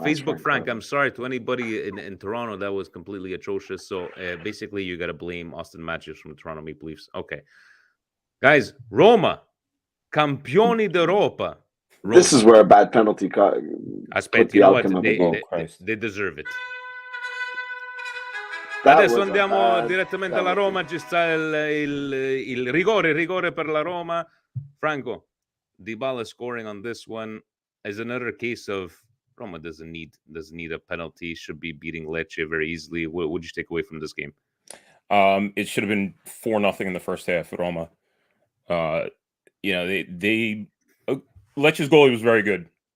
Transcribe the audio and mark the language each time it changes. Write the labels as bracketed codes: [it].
[en] Facebook Frank, I'm sorry to anybody in Toronto that was completely atrocious. So basically, you got to blame Austin Matthews from the Toronto Maple Leafs. Okay, guys, Roma, [it] campioni d'Europa. [en] Roma. This is where a bad penalty caught. [it] Aspetta, [en] you know what? They deserve it. [it] Adesso andiamo direttamente alla Roma, ci sta il rigore per la Roma. [en] Franco, Dybala scoring on this one is another case of Roma doesn't need a penalty, should be beating Lecce very easily. What would you take away from this game? It should have been 4-0 in the first half. Roma, they Lecce's goalie was very good.